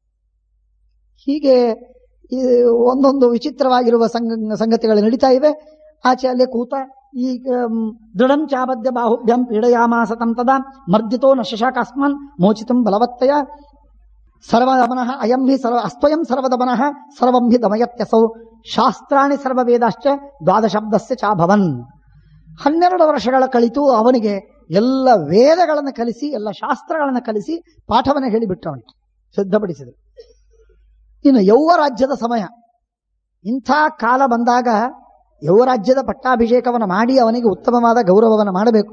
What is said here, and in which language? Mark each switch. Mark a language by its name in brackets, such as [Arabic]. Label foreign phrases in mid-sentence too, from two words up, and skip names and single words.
[Kannada] ಹೀಗೆ ಒಂದೊಂದು ವಿಚಿತ್ರವಾಗಿರುವ ಸಂಗತಿಗಳು ನಡೀತಾ ಇವೆ. ಆಚೆ ಅಲ್ಲೇ ಕೂತ ಈ [Sanskrit] ದೃಢಂ ಚಾಬದ್ಯ ಬಾಹುಭ್ಯಂ ಪೀಡಯಾಮಾಸ ತಂತದ ಮರ್ದಿತೋ ನ ಶಶಾಕಾಸ್ಮಾನ್ ಮೋಚಿತಂ ಬಲವತ್ತಯ ಸರ್ವದಮನಃ ಅಯಂ ಹಿ ಅಸ್ತ್ವಯಂ ಸರ್ವದಮನಃ ಸರ್ವಂ ಹಿ ದಮಯತ್ಯಸೌ ಶಾಸ್ತ್ರಾಣಿ ಸರ್ವವೇದಾಶ್ಚ 12 ಚಾಭವನ್. [Kannada] 12 ವರ್ಷಗಳ ಕಳಿತು ಅವನಿಗೆ ಎಲ್ಲ ವೇದಗಳನ್ನು ಕಲಿಸಿ, ಎಲ್ಲ ಶಾಸ್ತ್ರಗಳನ್ನು ಕಲಿಸಿ ಪಾಠವನ್ನು ಹೇಳಿಬಿಟ್ಟು ಅವನಿಗೆ ಸಿದ್ಧಪಡಿಸಿದರು. ಇನ್ನು ಯೌವರಾಜ್ಯದ ಸಮಯ, ಇಂಥ ಕಾಲ ಬಂದಾಗ ಯೌವರಾಜ್ಯದ ಪಟ್ಟಾಭಿಷೇಕವನ್ನು ಮಾಡಿ ಅವನಿಗೆ ಉತ್ತಮವಾದ ಗೌರವವನ್ನು ಮಾಡಬೇಕು.